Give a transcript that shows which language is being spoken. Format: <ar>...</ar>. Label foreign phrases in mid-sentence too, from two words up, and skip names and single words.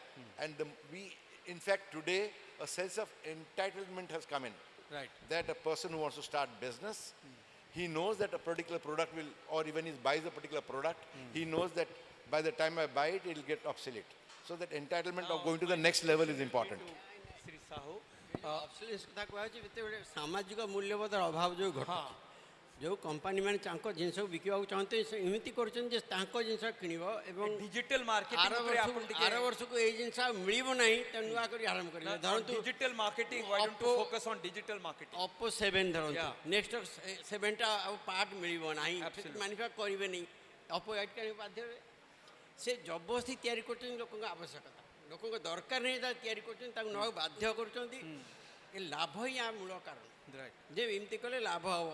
<en>And in fact, today, a sense of entitlement has come in. Right. That a person who wants to start business, he knows that a particular product will, or even he buys a particular product, he knows that by the time I buy it, it will get obsolete. So that entitlement of going to the next level is important. Sri Sahu,</en> <or>ଅବସୋଲେନ୍ସ କଥା କୁହାଯାଉଛି ଯେତେବେଳେ ସାମାଜିକ ମୂଲ୍ୟବୋଧର ଅଭାବ ଯେଉଁ ଘଟୁଛି, ଯେଉଁ କମ୍ପାନୀମାନେ ତାଙ୍କ ଜିନିଷକୁ ବିକିବାକୁ ଚାହୁଁଛନ୍ତି ସେ ଏମିତି କରୁଛନ୍ତି ଯେ ତାଙ୍କ ଜିନିଷ କିଣିବ ଏବଂ</or> <en>digital marketing</en> <or>ଆର ବର୍ଷକୁ ଏଇ ଜିନିଷ ଆଉ ମିଳିବ ନାହିଁ, ତେଣୁ ନୂଆ କରି ଆରମ୍ଭ କରିବେ। ଧରନ୍ତୁ</or> <en>digital marketing, why don't you focus on digital marketing?</en> <or>Oppo 7 ଧରନ୍ତୁ, ନେକ୍ସଟ 7ଟା ଆଉ ପାର୍ଟ ମିଳିବ ନାହିଁ, ମାନୁଫ୍ୟାକ୍ଚର କରିବେନି, Oppo 8 କିଣିବାକୁ ବାଧ୍ୟ ହେବେ। ସେ ଜବରଦସ୍ତି ତିଆରି କରୁଛନ୍ତି ଲୋକଙ୍କ ଆବଶ୍ୟକତା, ଲୋକଙ୍କ ଦରକାର ନାହିଁ ତାକୁ ତିଆରି କରୁଛନ୍ତି, ତାକୁ ନେବାକୁ ବାଧ୍ୟ କରୁଛନ୍ତି। ଏ ଲାଭ ହିଁ ଆ ମୂଳ କାରଣ ଯେ ଏମିତି କଲେ ଲାଭ ହେବ।</or>